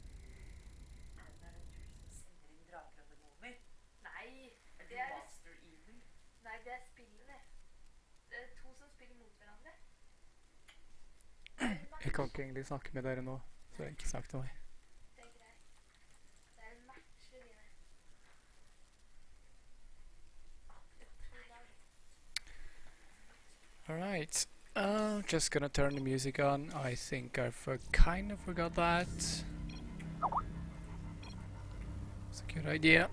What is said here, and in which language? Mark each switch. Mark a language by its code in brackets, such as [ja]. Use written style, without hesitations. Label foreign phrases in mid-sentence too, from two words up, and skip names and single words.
[no] Er det du som sender inn drager og demoner? Nei, Er det du er, Master Evil? nei, det er spillet, det. Det er to som spiller mot hverandre. Jeg kan ikke egentlig snakke med dere nå, så ikke snakk til meg. Det er greit. Det er en match, det dine. [en] Alright. Just gonna turn the music on. I think I kind of forgot that. It's a good idea.